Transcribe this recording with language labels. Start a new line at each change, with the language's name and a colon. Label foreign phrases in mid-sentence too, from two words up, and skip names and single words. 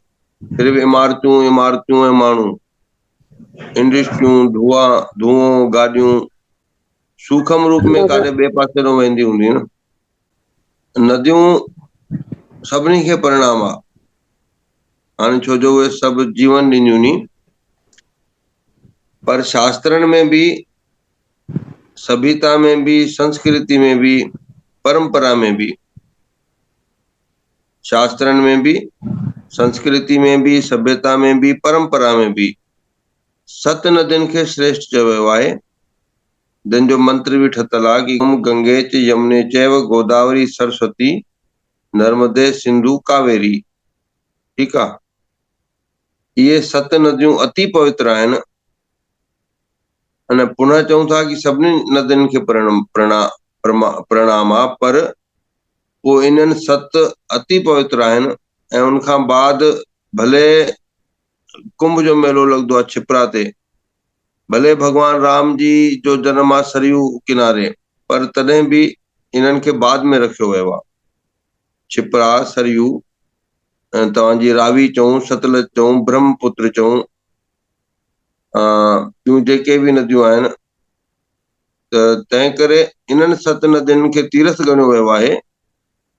Sindhi: सिर्फ़ इमारतूं इमारतूं ऐं माण्हू, इंडस्ट्रियूं, धुओं, गाॾियूं। सूखम रूप में काॾे ॿिए पासे ॾों वेंदी हूंदी न। नदियूं सभिनी खे परिणाम आहे हाणे, छो जो उहे सभु जीवन ॾिनियूं नी। पर शास्त्रनि में भी, सभ्यता में भी, संस्कृति में भी, परंपरा में भी, शास्त्रनि में भी, संस्कृति में भी, सभ्यता में भी, परंपरा में भी सत नदियुनि खे श्रेष्ठ चयो वियो आहे। जंहिंजो मंत्र बि ठतल आहे कि
Sanskrit: गंगे च यमुने चैव गोदावरी सरस्वती नर्मदे सिंधु कावेरी।
Sindhi: ठीकु आहे। इहे सत नदियूं अति पवित्र आहिनि। अने पुनः चऊं था कि सभिनी नदियुनि खे प्रणाम आहे, पर पोइ इन्हनि सत अति पवित्र आहिनि। ऐं उनखां बाद भले कुंभ जो मेलो लॻंदो आहे छिपरा ते, भले भॻवान राम जी जो जनम आहे सरयू किनारे, पर तॾहिं बि इन्हनि खे बाद में रखियो वियो आहे। छिपरा, सरयू, तव्हांजी रावी चऊं, सतलज चऊं, ब्रह्मपुत्र चऊं, ॿियूं जेके बि नदियूं आहिनि, त तंहिं करे इन्हनि सत नदियुनि खे तीर्थ ॻणियो वियो आहे।